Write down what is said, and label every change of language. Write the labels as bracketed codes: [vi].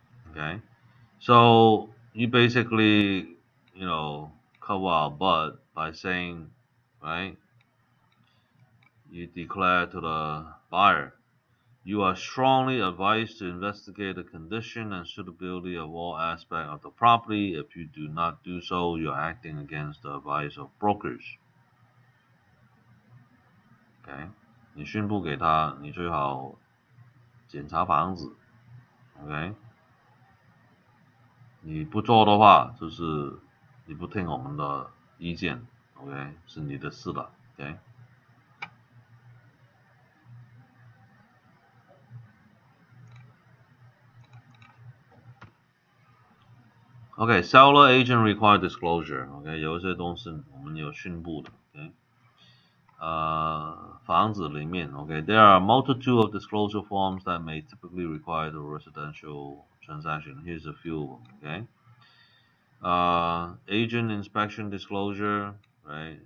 [en] Okay. So you basically, cover our butt by saying, right? You declare to the buyer, you are strongly advised to investigate the condition and suitability of all aspects of the property. If you do not do so, you are acting against the advice of brokers. [zh] OK， 你宣布给他，你最好检查房子。 OK， 你不做的话，就是你不听我们的意见 ，OK， 是你的事了 ，OK。 [en] OK, seller agent required disclosure. [zh] OK， 有一些东西我们有宣布的。 [en] OK， [zh] 房子里面 [en] OK, there are a multitude of disclosure forms that may typically require the residential transaction. Here's a few. Okay, agent inspection disclosure, right?